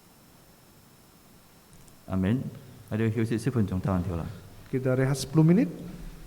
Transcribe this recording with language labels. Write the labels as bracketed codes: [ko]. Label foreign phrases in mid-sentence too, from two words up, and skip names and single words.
[yue] Amin。我哋要休息10分鐘，答完條啦。 [id] Kita rehat 10 menit.